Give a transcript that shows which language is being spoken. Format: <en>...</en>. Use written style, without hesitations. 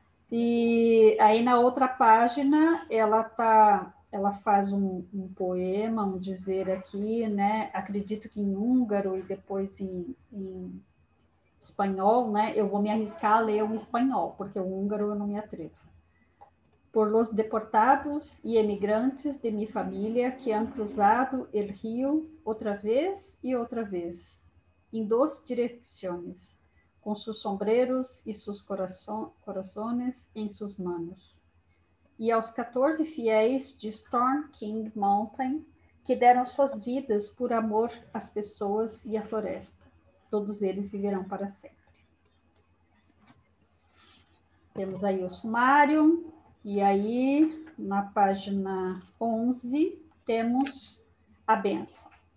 <pt>E aí na outra página ela faz um poema, um dizer aqui, né? Acredito que em húngaro e depois em espanhol, né? Eu vou me arriscar a ler o espanhol, porque o húngaro eu não me atrevo.</pt> <es>Por los deportados y emigrantes de mi familia que han cruzado el río otra vez y otra vez, en dos direcciones, con sus sombreros y sus corazones en sus manos.</es> <pt>E aos 14 fiéis de Storm King Mountain, que deram suas vidas por amor às pessoas e à floresta. Todos eles viverão para sempre. Temos aí o sumário, e aí, na página 11, temos a bênção.</pt>